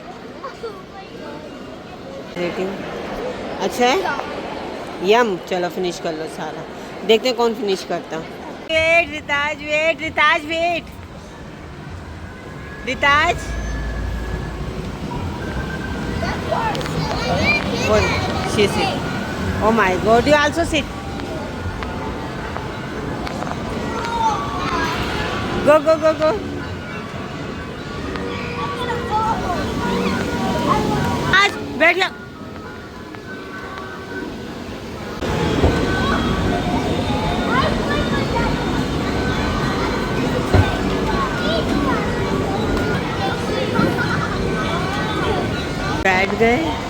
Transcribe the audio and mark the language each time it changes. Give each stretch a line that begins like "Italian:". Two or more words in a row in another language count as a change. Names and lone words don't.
Hindi: अच्छा है, यम। चलो फिनिश कर लो सारा, देखते हैं कौन फिनिश करता। वेट रिताज, वेट रिताज, वेट रिताज।
English: she sit. Oh my God, you also sit. Go, go, go, go.
Hindi: आज बैठ जा। बैठ गए।